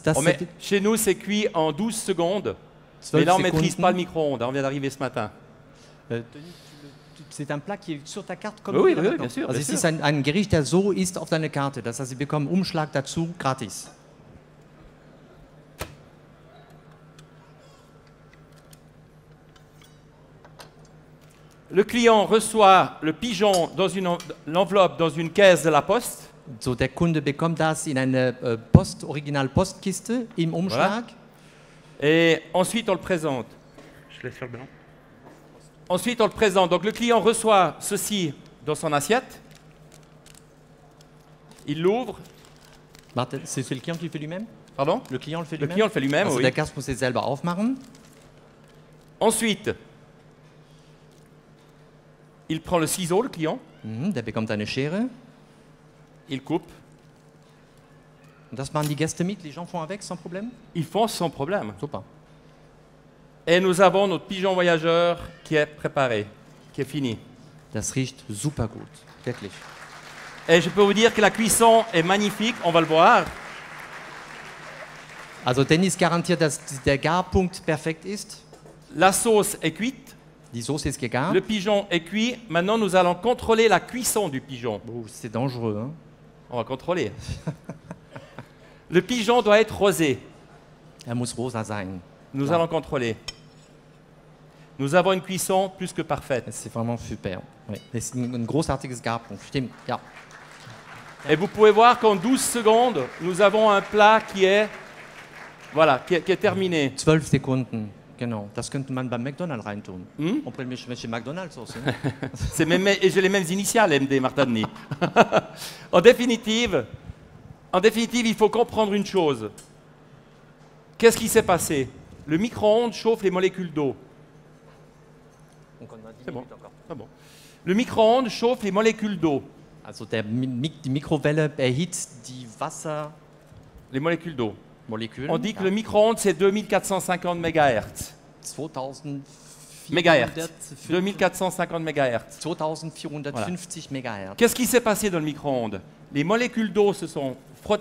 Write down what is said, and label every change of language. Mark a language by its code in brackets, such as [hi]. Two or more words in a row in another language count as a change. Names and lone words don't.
[fr] Chez nous, c'est cuit en 12 secondes. Mais 12 là, on ne maîtrise [de] Sekunden. [fr] pas le micro-ondes. On vient d'arriver ce matin. C'est un plat qui est sur ta carte comme Oui, hier oui, maintenant. bien sûr, [de] Also [fr] bien [de] es [fr] sûr. [de] ist ein Gericht, der so ist auf deiner Karte. Das heißt, Sie bekommen Umschlag dazu gratis. [fr] Le client reçoit le pigeon dans l'enveloppe dans une caisse de la poste. [de] So, der Kunde bekommt das in eine Original-Postkiste im Umschlag. [fr] Et ensuite, on le présente. Je laisse faire le blanc. Ensuite, on le présente. Donc, le client reçoit ceci dans son assiette. Il l'ouvre. Warte, c'est le client qui le fait lui-même? Pardon Le client le fait Le lui-même? client le fait lui-même, [de] Also [fr] oui. [de] der Gast muss es selber aufmachen. [fr] Ensuite, il prend le ciseau, le client. [de] Der bekommt eine Schere. [fr] Il coupe. [de] Und das machen die Gäste mit, [fr] les gens font avec sans problème? Ils font sans problème. Super. Et nous avons notre pigeon voyageur qui est préparé, qui est fini. [de] Das riecht super gut, wirklich. [fr] Et je peux vous dire que la cuisson est magnifique, on va le voir. [de] Also Dennis garantiert, dass der Garpunkt perfekt ist. [fr] La sauce est cuite, [de] Die Soße ist gegart. [fr] le pigeon est cuit. Maintenant, nous allons contrôler la cuisson du pigeon. Oh, c'est dangereux. Hein? On va contrôler. Le pigeon doit être rosé. [de] Er muss rosa sein. [fr] Nous [de] Klar. [fr] allons contrôler. Nous avons une cuisson plus que parfaite. C'est vraiment super. Oui. [de] Das ist ein großartiges Garpunkt. Stimmt, ja. [fr] Et vous pouvez voir qu'en 12 secondes, nous avons un plat qui est, voilà, qui est terminé. [de] 12 Sekunden. Genau. Das könnte man beim McDonald's reintun. Hm? [fr] On peut le mettre chez McDonald's aussi. [de] Ne? [fr] Et j'ai les mêmes initiales, MD Martani. en définitive, il faut comprendre une chose. Qu'est-ce qui s'est passé? Le micro-ondes chauffe les molécules d'eau. C'est bon. C'est bon. Le micro-ondes chauffe les molécules d'eau. [de] Also die Mikrowelle erhitzt die [fr] Les molécules d'eau. [de] Wassermoleküle. [fr] On dit que le micro-ondes, c'est 2450 MHz. 2450 Mégahertz. 2450 MHz. 2450 MHz. Qu'est-ce qui s'est passé dans le micro-ondes? Les molécules d'eau se sont frottées